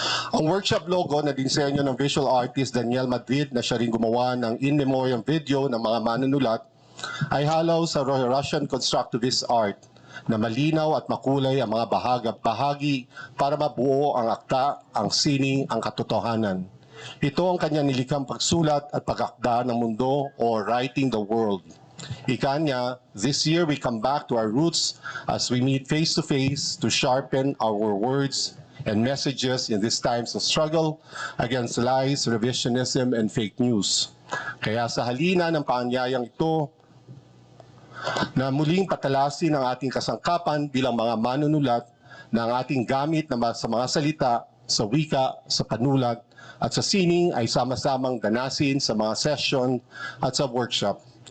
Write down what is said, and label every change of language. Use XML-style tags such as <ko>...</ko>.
<tl>Ang workshop logo na dinsenyo ng visual artist Daniel Madrid na siya rin gumawa ng in memoriam video ng mga manunulat ay halaw sa Russian constructivist art na malinaw at makulay ang mga bahagi para mabuo ang akta, ang sining, ang katotohanan. Ito ang kanyang nilikhang pagsulat at pag-akda ng mundo</tl> <en>or writing the world.</en> <tl>Ika niya,</tl> <en>this year we come back to our roots as we meet face-to-face to sharpen our words and messages in these times of struggle against lies, revisionism, and fake news.</en> <tl>Kaya sa halina ng paanyayang ito, na muling patalasin ang ating kasangkapan bilang mga manunulat na ang ating gamit na sa mga salita, sa wika, sa panulat, at sa sining ay sama-samang ganasin sa mga session at sa workshop.</tl>